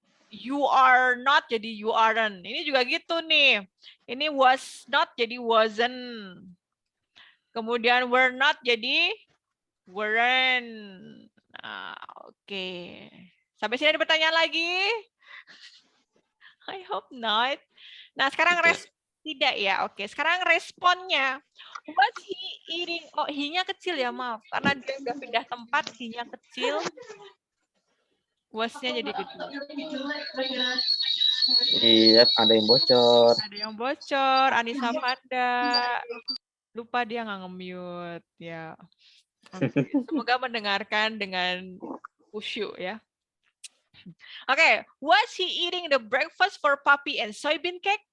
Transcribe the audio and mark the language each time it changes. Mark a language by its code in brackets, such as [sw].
[id] You are not jadi you aren't. Ini juga gitu nih. Ini was not jadi wasn't. Kemudian were not jadi weren't. Nah, oke. Sampai sini ada pertanyaan lagi? [en] I hope not. [id] Nah, sekarang tidak ya. Oke, sekarang responnya. [en] Was he eating? [id] Oh, he-nya kecil ya, maaf. Karena dia udah pindah tempat, he-nya kecil. Was-nya jadi kecil. Iya, ada yang bocor. Ada yang bocor, Anissa Fanda. Lupa dia nggak nge-mute ya. Oke, semoga mendengarkan dengan khusyuk ya. [en] Oke, was he eating the breakfast for puppy and soybean cake?